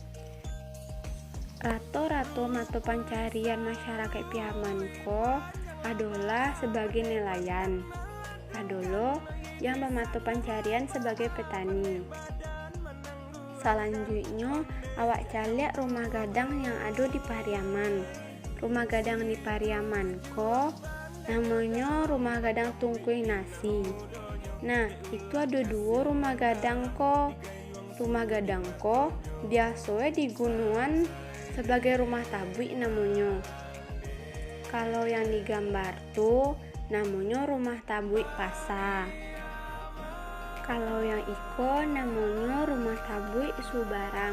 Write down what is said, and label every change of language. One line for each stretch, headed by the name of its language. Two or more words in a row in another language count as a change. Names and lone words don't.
Indonesian: Rata-rata mata pencarian masyarakat Piaman ko adalah sebagai nelayan. Adolo yang bermata pencarian sebagai petani. Selanjutnya
Minangkabau: awak caliak
Indonesian: rumah gadang yang ada di Pariaman. Rumah gadang di Pariaman ko namanya rumah gadang Tungkuy Nasi. Nah, itu ada dua rumah gadang ko. Rumah gadang ko biasanya di gunungan sebagai rumah tabui namanya. Kalau yang digambar tuh namanya rumah tabui Pasa. Kalau yang iko namanya rumah tabui Subarang.